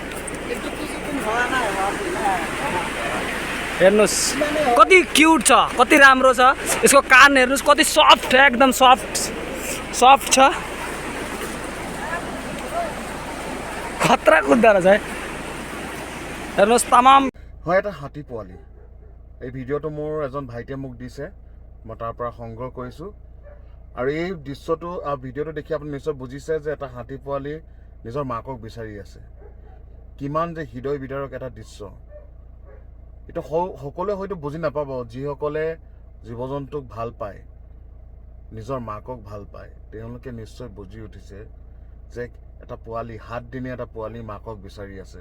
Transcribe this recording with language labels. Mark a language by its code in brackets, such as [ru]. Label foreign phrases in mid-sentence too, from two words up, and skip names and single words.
[ne] हेर्नुहोस् कति क्युट छ, कति राम्रो छ, यसको कान हेर्नुहोस् कति सफ्ट, एकदम सफ्ट छ, खतरा कुद्दा रहेछ है। हेर्नुहोस् तमाम [as] হয় এটা হাতী পোৱালি। এই ভিডিঅ'টো মোৰ এজন ভাইটিয়ে মোক দিছে, মই তাৰ পৰা সংগ্ৰহ কৰিছোঁ। আৰু এই দৃশ্যটো ভিডিঅ'টো দেখি আপুনি নিশ্চয় বুজিছে যে এটা হাতী পোৱালি নিজৰ মাকক বিচাৰি আছে। কিমান যে হৃদয় বিদাৰক এটা দৃশ্য। এইটো সকলোৱে হয়তো বুজি নাপাব, যিসকলে জীৱ জন্তুক ভাল পায়, নিজৰ মাকক ভাল পায়, তেওঁলোকে নিশ্চয় বুজি উঠিছে যে এটা পোৱালি, 7 দিনীয়া এটা পোৱালি মাকক বিচাৰি আছে।